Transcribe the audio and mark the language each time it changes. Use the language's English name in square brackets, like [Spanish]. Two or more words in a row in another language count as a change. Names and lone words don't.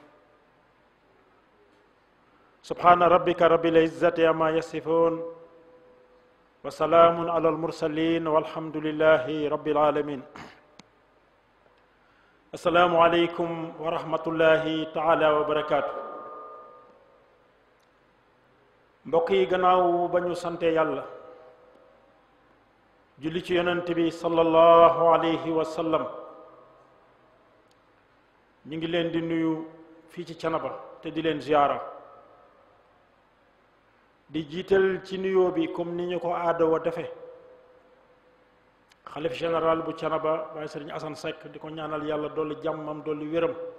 [Arabic] سبحان ربك رب العزة عما يصفون وسلام على المرسلين والحمد لله رب العالمين. السلام عليكم ورحمة الله تعالى وبركاته. [Wolof] mbokk yi gannaaw ba ñu sante yàlla julli ci yonent bi [Arabic] صلى الله عليه وسلم, [Wolof] ñu ngi leen di nuyu fii ci Thiénaba te di leen ziyaara, di jiital ci nuyoo bi comme ni ñu ko aada wa defe xalif général bu Thiénaba Baye Serigne Assane Seck, di ko ñaanal yàlla dolli jàmmam dolli wéram.